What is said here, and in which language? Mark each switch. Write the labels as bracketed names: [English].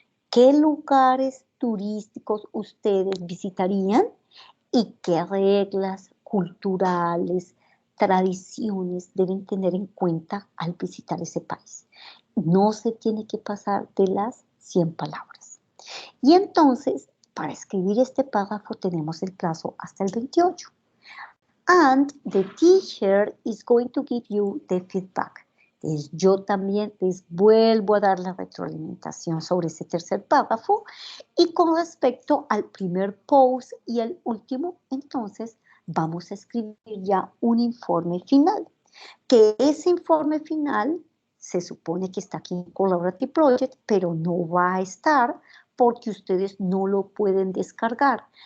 [Spanish] ¿Qué lugares turísticos ustedes visitarían y qué reglas culturales, tradiciones deben tener en cuenta al visitar ese país? No se tiene que pasar de las 100 palabras. Y entonces, para escribir este párrafo tenemos el plazo hasta el 28. [English] And the teacher is going to give you the feedback. [Spanish] Entonces, yo también les vuelvo a dar la retroalimentación sobre ese tercer párrafo. Y con respecto al primer post y el último, entonces vamos a escribir ya un informe final. Que ese informe final se supone que está aquí en Collaborative Project, pero no va a estar porque ustedes no lo pueden descargar.